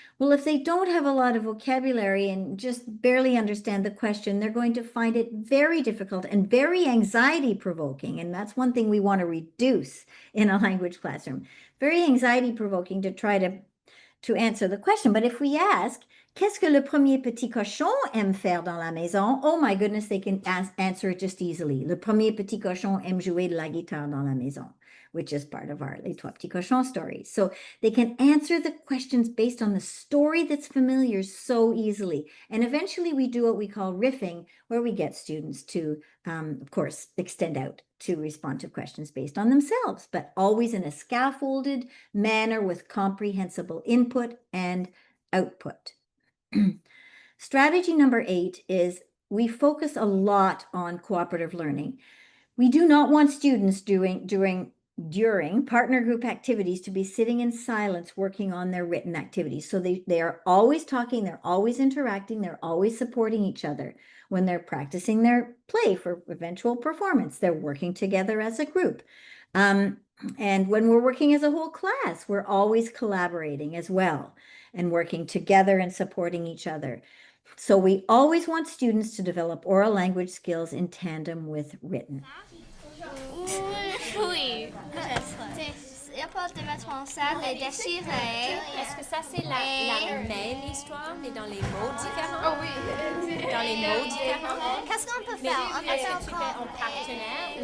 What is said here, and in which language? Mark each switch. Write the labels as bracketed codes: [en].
[en] Well, if they don't have a lot of vocabulary and just barely understand the question, they're going to find it very difficult and very anxiety provoking. And that's one thing we want to reduce in a language classroom. Very anxiety provoking to try to answer the question. But if we ask, [fr] Qu'est-ce que le premier petit cochon aime faire dans la maison? [en] Oh my goodness, they can answer it just easily. [fr] Le premier petit cochon aime jouer de la guitare dans la maison, [en] which is part of our Les Trois Petits Cochons stories. So they can answer the questions based on the story that's familiar so easily. And eventually we do what we call riffing, where we get students to, of course, extend out to respond to questions based on themselves, but always in a scaffolded manner with comprehensible input and output. Strategy number 8 is we focus a lot on cooperative learning. We do not want students during partner group activities to be sitting in silence working on their written activities. So they are always talking, they're always interacting, they're always supporting each other. When they're practicing their play for eventual performance, they're working together as a group. And when we're working as a whole class, we're always collaborating as well and working together and supporting each other. So we always want students to develop oral language skills in tandem with written. [fr] Oui. Il importe de mettre en salle et déchirer. Est-ce que ça, c'est la même histoire, mais dans les mots différents? Oh oui. Dans les mots différents? Qu'est-ce qu'on peut Mais faire? est-ce que tu fais en partenaire ou